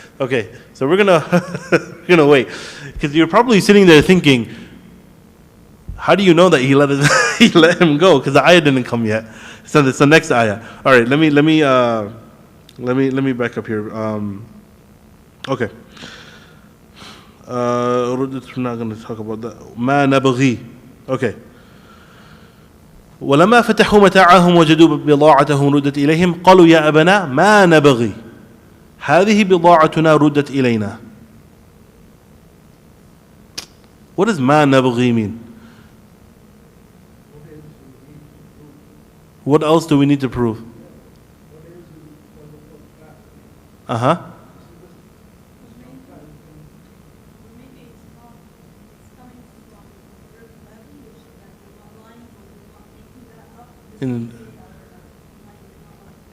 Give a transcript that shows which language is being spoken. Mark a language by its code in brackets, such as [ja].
[en] Okay, so we're gonna wait, because you're probably sitting there thinking, how do you know that he let him go? Because the ayah didn't come yet. So it's the next ayah. All right, let me back up here. Okay. We're not going to talk about that. [ar] ما نبغي. Okay. ولما فتحوا متاعهم وجدوا بضاعتهم ردت إليهم قالوا يا أبنا ما نبغي هذه بضاعتنا ردت إلينا. [en] What does ma nabghi mean? What else do we need to prove? Uh-huh. Maybe it's coming from earth levy, which is that the line was making that up.